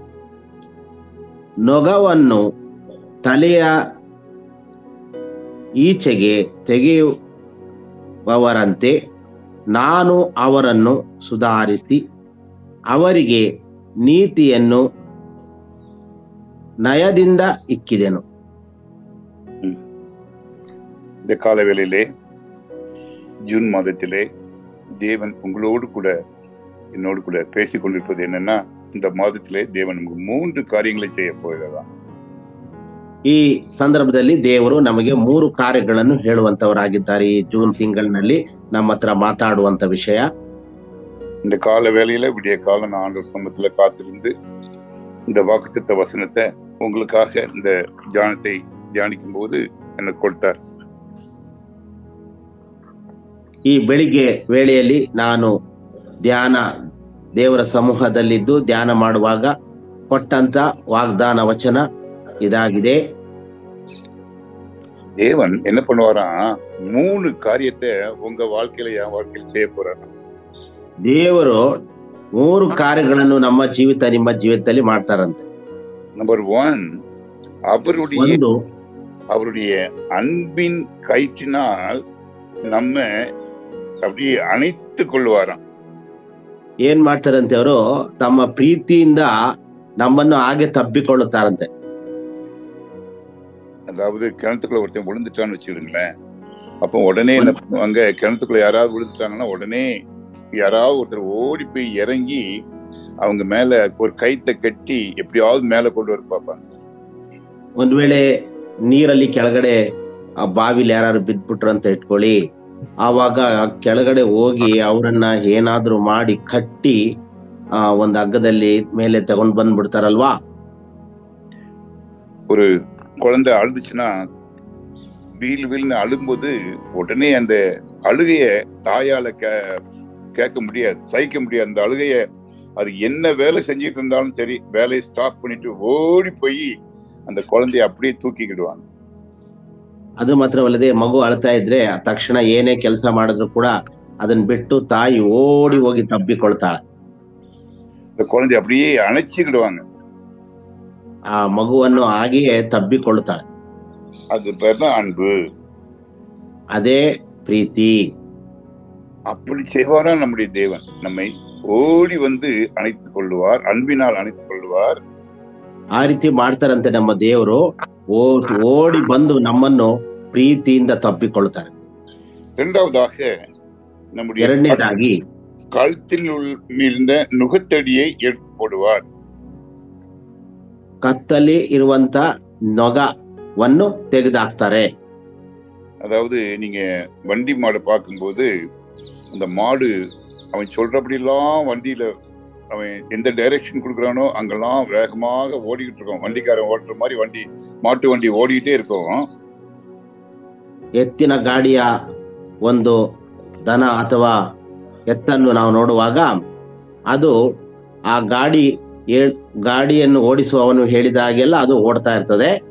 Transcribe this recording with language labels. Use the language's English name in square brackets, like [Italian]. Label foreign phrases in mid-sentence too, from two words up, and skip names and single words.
[Kannada] ನೊಗವನ್ನು ತಲೆಯ ಈಚೆಗೆ ತೆಗೆಯುವವರಂತೆ ನಾನು ಅವರನ್ನು ಸುಧಾರಿಸಿ ಅವರಿಗೆ ನೀತಿಯನ್ನು நயದಿಂದ இக்கிதேனோ. [Tamil] இந்த காலவேளையிலே ஜூன் மாதத்திலே தேவன் உங்களோடு கூட என்னோடு கூட பேசிக் கொண்டிருப்பது என்னன்னா, இந்த மாதத்திலே தேவன் நமக்கு 3 காரியங்களை செய்ய போகிறதா. [Kannada] ಈ ಸಂದರ್ಭದಲ್ಲಿ ದೇವರು ನಮಗೆ 3 ಕಾರ್ಯಗಳನ್ನು ಹೇಳುವಂತವರಾಗಿದ್ದಾರೆ. ಈ ಜೂನ್ ತಿಂಗಳಿನಲ್ಲಿ ನಮ್ಮ ಹತ್ರ ಮಾತಾಡುವಂತ ವಿಷಯ. [Tamil] இந்த கால வேளையில விடிய காலம் நான் ஆண்டவர் சமூகத்துல காத்திருந்து இந்த வாக்குத்தத்த வசனத்தை உங்களுக்காக இந்த தியானத்தை தியானிக்கும் போது எனக்கு கொடுத்தார். [Kannada] ಈ ಬೆಳಿಗ್ಗೆ ವೇಳೆಯಲ್ಲಿ ನಾನು ದೇವರ ಸಮೂಹದಲ್ಲಿದ್ದು ಧ್ಯಾನ ಮಾಡುವಾಗ ಕೊಟ್ಟಂತ ವಾಗ್ದಾನ ವಚನ ಇದಾಗಿದೆ. [Tamil] தேவன் என்ன பண்ணுவாரா, 3 காரியத்தை உங்க வாழ்க்கையில என் வாழ்க்கையில செய்ய போறாரு. [Kannada] ದೇವರು 3 ಕಾರ್ಯಗಳನ್ನು ನಮ್ಮ ಜೀವಿತ ನಿಮ್ಮ ಜೀವಿತದಲ್ಲಿ ಮಾಡ್ತಾರಂತೆ. [Tamil] நம்பர் 1, அவருடைய அன்பின் கயிற்றினால் நம்ம அப்படியே அணைத்துக் கொள்வாராம். [Kannada] ಏನ್ ಮಾಡ್ತಾರಂತೆ, ಅವರು ತಮ್ಮ ಪ್ರೀತಿಯಿಂದ ನಮ್ಮನ್ನು ಹಾಗೆ ತಬ್ಬಿಕೊಳ್ಳುತ್ತಾರಂತೆ. [Tamil] அதாவது கிணத்துக்குள்ள ஒருத்தன் விழுந்துட்டான்னு வச்சுடுங்களேன், அப்போ உடனே என்ன பண்ணுவாங்க, கிணத்துக்குள்ள யாராவது விழுந்துட்டாங்கன்னா உடனே யாராவது ஒருத்தர் ஓடி போய் இறங்கி அவங்க மேல ஒரு கயித்தை கட்டி எப்படியாவது மேல கொண்டு வர பார்ப்பாங்க. [Kannada] ಒಂದ್ ವೇಳೆ ನೀರಲ್ಲಿ ಕೆಳಗಡೆ ಆ ಬಾವಿಲಿ ಯಾರು ಬಿದ್ಬಿಟ್ರು ಅಂತ ಇಟ್ಕೊಳ್ಳಿ, ಆವಾಗ ಕೆಳಗಡೆ ಹೋಗಿ ಅವರನ್ನ ಏನಾದ್ರೂ ಮಾಡಿ ಕಟ್ಟಿ ಒಂದ್ ಹಗ್ಗದಲ್ಲಿ ಮೇಲೆ ತಗೊಂಡ್ ಬಂದ್ಬಿಡ್ತಾರಲ್ವಾ. [Tamil] ஒரு குழந்தை அழுதுச்சுன்னா வீல்னு அழும்போது உடனே அந்த அழுகைய தாயால கேட்க முடியாது, சகிக்க முடியாது. அந்த அழுகைய அது என்ன வேலை செஞ்சிட்டு இருந்தாலும் சரி, வேலையை ஸ்டாப் பண்ணிட்டு ஓடி போய் அந்த குழந்தைய அப்படியே தூக்கிக்கிடுவாங்க. [Kannada] ಅದು ಮಾತ್ರವಲ್ಲದೆ ಮಗು ಅಳ್ತಾ ಇದ್ರೆ ತಕ್ಷಣ ಏನೇ ಕೆಲಸ ಮಾಡಿದ್ರು ಕೂಡ ಅದನ್ನ ಬಿಟ್ಟು ತಾಯಿ ಓಡಿ ಹೋಗಿ ತಬ್ಬಿಕೊಳ್ತಾಳೆ. [Tamil] இந்த குழந்தைய அப்படியே அணைச்சிக்கிடுவாங்க. [Kannada] ಆ ಮಗುವನ್ನು ಹಾಗೆಯೇ ತಬ್ಬಿಕೊಳ್ಳುತ್ತಾಳೆ. [Tamil] அது பேர் தான் அன்பு. [Kannada] ಅದೇ ಪ್ರೀತಿ. [Tamil] அப்படி செய்வாரா நம்முடைய தேவன். நம்மை ஓடி வந்து அணைத்துக் கொள்ளுவார், அன்பினால் அணைத்துக் கொள்ளுவார். [Kannada] ಆ ರೀತಿ ಮಾಡ್ತಾರಂತೆ ನಮ್ಮ ದೇವರು. ಓಡಿ ಬಂದು ನಮ್ಮನ್ನು ಪ್ರೀತಿಯಿಂದ ತಪ್ಪಿಕೊಳ್ತಾರೆ. [Tamil] இரண்டாவதாக நம்முடைய [Kannada] ಎರಡನೇದಾಗಿ [Tamil] கழுத்தில் இருந்த நுகத்தடியை எடுத்து போடுவார். [Kannada] ಕತ್ತಲ್ಲಿ ಇರುವಂತ ನೊಗವನ್ನು ತೆಗೆದಾಕ್ತಾರೆ. [Tamil] அதாவது நீங்க வண்டி மாடு பார்க்கும்போது அந்த மாடு அவன் சொல்றபடியெல்லாம் வண்டியில அவன் எந்த டைரக்ஷன் கொடுக்குறானோ அங்கெல்லாம் வேகமாக ஓடிக்கிட்டு இருக்கும். வண்டிக்காரன் ஓட்டுற மாதிரி மாட்டு வண்டி ஓடிக்கிட்டே இருக்கும். [Kannada] ಎತ್ತಿನ ಗಾಡಿಯ ಒಂದು ದನ ಅಥವಾ ಎತ್ತನ್ನು ನಾವು ನೋಡುವಾಗ ಅದು ಆ ಗಾಡಿಯನ್ನು ಓಡಿಸುವವನು ಹೇಳಿದ ಹಾಗೆಲ್ಲ ಅದು ಓಡ್ತಾ ಇರ್ತದೆ.